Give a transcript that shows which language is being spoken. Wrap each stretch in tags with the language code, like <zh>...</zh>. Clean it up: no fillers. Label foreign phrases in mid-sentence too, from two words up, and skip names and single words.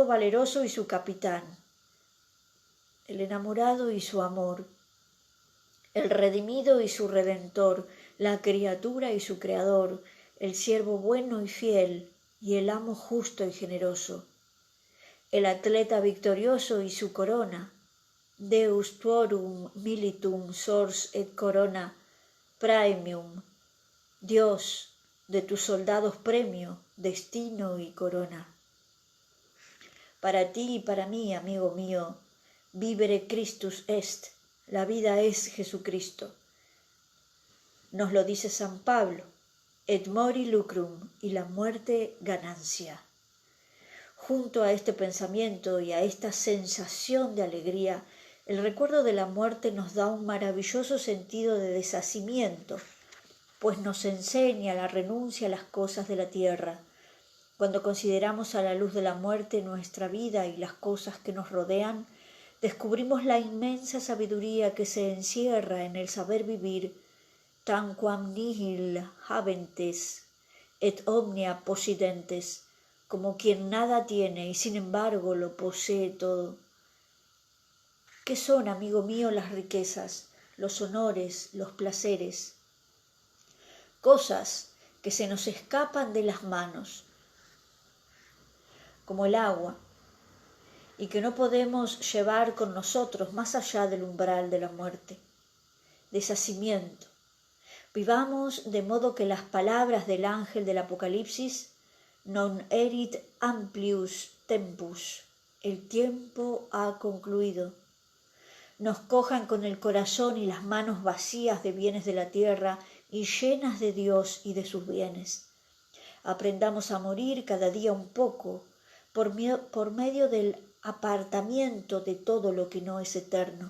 <es>valeroso y su capitán, el enamorado y su amor, el redimido y su redentor, la criatura y su creador, el siervo bueno y fiel y el amo justo y generoso, el atleta victorioso y su corona,</es> <la>Deus tuorum militum sors et corona praemium,</la> <es>Dios de tus soldados premio, destino y corona. Para ti y para mí, amigo mío,</es> <la>vivere Christus est,</la> <es>la vida es Jesucristo. Nos lo dice San Pablo,</es> <la>et mori lucrum,</la> <es>y la muerte ganancia. Junto a este pensamiento y a esta sensación de alegría, el recuerdo de la muerte nos da un maravilloso sentido de deshacimiento, pues nos enseña la renuncia a las cosas de la tierra. Cuando consideramos a la luz de la muerte nuestra vida y las cosas que nos rodean, descubrimos la inmensa sabiduría que se encierra en el saber vivir,</es> <la>tanquam nihil habentes et omnia possidentes,</la> <es>como quien nada tiene y sin embargo lo posee todo. ¿Qué son, amigo mío, las riquezas, los honores, los placeres? Cosas que se nos escapan de las manos, como el agua, y que no podemos llevar con nosotros más allá del umbral de la muerte. Deshacimiento. Vivamos de modo que las palabras del ángel del Apocalipsis,</es> <la>non erit amplius tempus,</la> <es>el tiempo ha concluido, nos cojan con el corazón y las manos vacías de bienes de la tierra y llenas de Dios y de sus bienes. Aprendamos a morir cada día un poco, por medio del apartamiento de todo lo que no es eterno.</es>